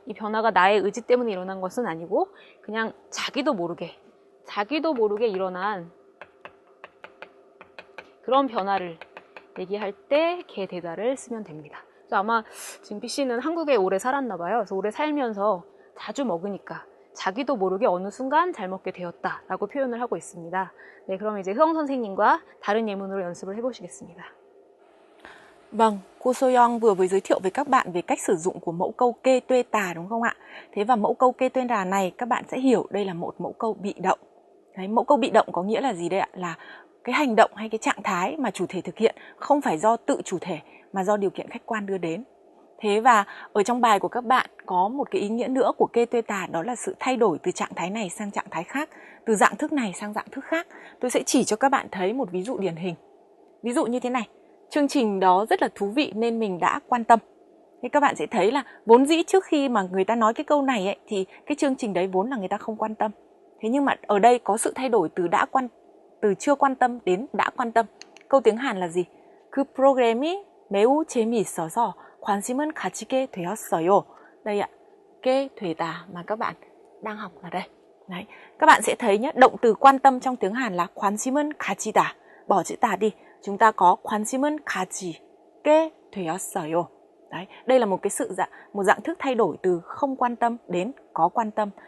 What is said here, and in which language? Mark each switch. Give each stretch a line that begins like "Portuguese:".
Korean: 이 변화가 나의 의지 때문에 일어난 것은 아니고 그냥 자기도 모르게 일어난 그런 변화를 얘기할 때 개 대다를 쓰면 됩니다. 아마 지금 B씨는 한국에 오래 살았나 봐요. 그래서 오래 살면서 자주 먹으니까 자기도 모르게 어느 순간 잘 먹게 되었다라고 표현을 하고 있습니다. 네, 그럼 이제 흐엉 선생님과 다른 예문으로 연습을 해보시겠습니다.
Vietnamese: Vâng, cô Soyoung vừa mới giới thiệu với các bạn về cách sử dụng của mẫu câu kê tuê tà đúng không ạ? Thế và mẫu câu kê tuê tà này các bạn sẽ hiểu đây là một mẫu câu bị động. Đấy, mẫu câu bị động có nghĩa là gì đây ạ? Là cái hành động hay cái trạng thái mà chủ thể thực hiện không phải do tự chủ thể mà do điều kiện khách quan đưa đến. Thế và ở trong bài của các bạn có một cái ý nghĩa nữa của kê tuê tà, đó là sự thay đổi từ trạng thái này sang trạng thái khác, từ dạng thức này sang dạng thức khác. Tôi sẽ chỉ cho các bạn thấy một ví dụ điển hình. Ví dụ như thế này. Chương trình đó rất là thú vị nên mình đã quan tâm. Thế các bạn sẽ thấy là vốn dĩ trước khi mà người ta nói cái câu này ấy, thì cái chương trình đấy vốn là người ta không quan tâm. Thế nhưng mà ở đây có sự thay đổi từ chưa quan tâm đến đã quan tâm. Câu tiếng Hàn là gì?
Korean: 그 프로그램이 매우 재미있어서 관심은 가지게 되었어요.
Vietnamese: Đây ạ, kê 되다 mà các bạn đang học là đây. Đấy, các bạn sẽ thấy nhé, động từ quan tâm trong tiếng Hàn là
Korean: 관심은 가지다.
Vietnamese: Bỏ chữ tà đi. Chúng ta có
Korean: 관심은 가지게 되었어요.
Vietnamese: Đấy, đây là một dạng thức thay đổi từ không quan tâm đến có quan tâm.